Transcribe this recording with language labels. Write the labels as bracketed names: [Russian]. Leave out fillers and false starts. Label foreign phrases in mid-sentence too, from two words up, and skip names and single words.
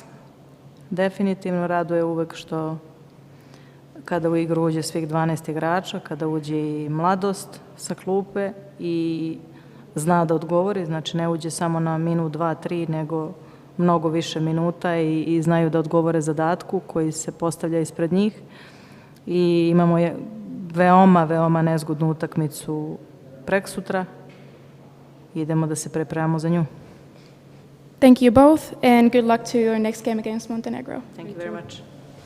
[Serbian] Definitivno raduje uvek što kada u igru uđe svih 12 igrača, kada uđe i mladost sa klupe i zna da odgovori, znači ne uđe samo na minut, 2, 3, nego mnogo više minuta i znaju da odgovore zadatku koji se postavlja ispred njih. I imamo veoma, veoma nezgodnu utakmicu preksutra. Idemo da se pripremamo za nju. [English] Thank you both, and good luck to your next game against Montenegro. Thank you very much.